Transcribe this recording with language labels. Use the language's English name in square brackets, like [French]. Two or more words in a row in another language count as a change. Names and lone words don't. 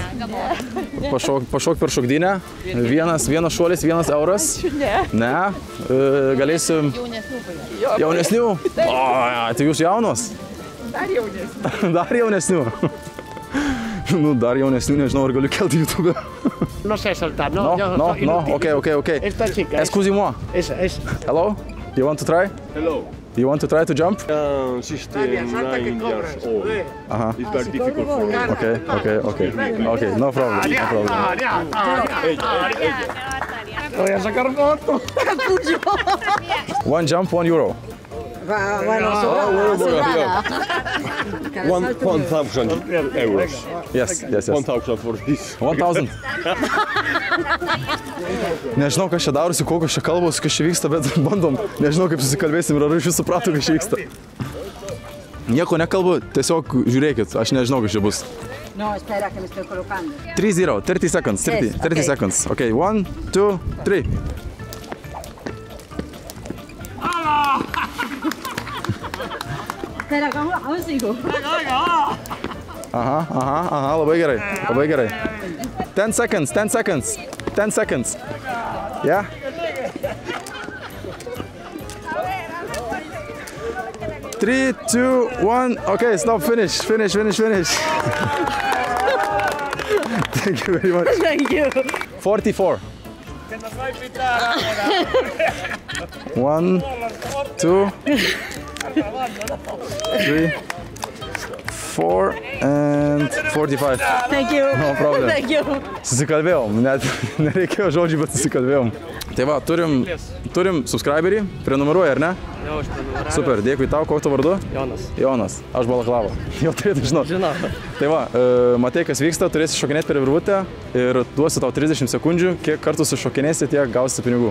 [Lithuanian] Pašok per šokdynę. Vienas šuolis, 1 euras. Ne. Galėsiu... Jaunesnių? O, tai jūs jaunos? Dar jaunesnių. Nu, dar jaunesnių, nežinau, ar galiu kelti YouTube. [Spanish] No sé saltar, no. No, ok. Esta chica. [French] Excusez-moi. [Spanish] Esa. [English] Hello? You want to try? Hello. You want to try to jump? 69 years old. It's very difficult for me. Okay, no problem. [Spanish] Voy a sacar foto. [English] 1 jump, 1 euro. [Spanish] Bueno, [English] 1,000 euros. Yes. 1,000 for this. 1,000. [Lithuanian] Nežinau, kas čia darosi, kokios čia kalbos, kas čia vyksta, bet bandom. Nežinau, kaip susikalbėsim ir ar iš jūsų suprato, kas čia vyksta. Nieko nekalbu, tiesiog žiūrėkit, aš nežinau, kas čia bus. [Spanish] No, espera, que me estoy colocando. [English] 3-0, 30 seconds, 30 seconds. Okay, 1, 2, 3. [Spanish] Espera, aún sigo. [Lithuanian] Aha, labai gerai. [English] 10 seconds. Yeah? Three, 2, 1. Okay, stop, finish. Thank you very much. Thank you. 44. 1, 2, 3, 4 and 45. Thank you. No problem. Thank you. [Lithuanian] Susikalbėjom, net nereikėjo žodžių, bet susikalbėjom. Tai va, turim subscriberį, prenumeruoji, ar ne? Jo, aš prenumeruoju. Super, dėkui tau, koks tavo vardu? Jonas, aš Balaklava. Jau turėtų žinoti. Žinau. Tai va, matai, kas vyksta, turėsi šokinėti per virvutę ir duosiu tau 30 sekundžių, kiek kartų sušokinėsi, tiek gausi pinigų.